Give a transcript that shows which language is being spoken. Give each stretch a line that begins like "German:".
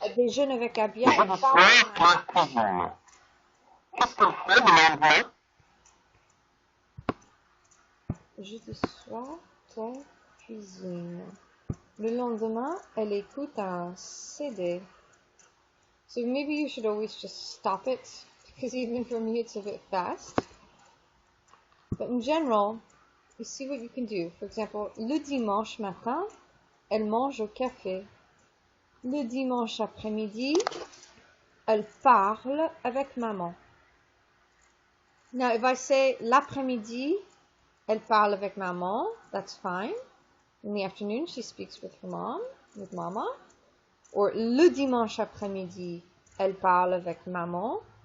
French: Elle déjeune avec Abia. Jeudi soir, Claire cuisine. Qu'est-ce qu'elle fait le lendemain? Jeudi soir, Claire cuisine. Le lendemain, elle écoute un CD.
English: So maybe you should always just stop it, because even for me it's a bit fast. But in general, you see what you can do. For example,
French: le dimanche matin, elle mange au café. Le dimanche après-midi, elle parle avec maman.
English: Now, if I say
French: l'après-midi, elle parle avec maman,
English: that's fine. In the afternoon, she speaks with her mom, with mama.
French: Or le dimanche après-midi, elle parle avec maman.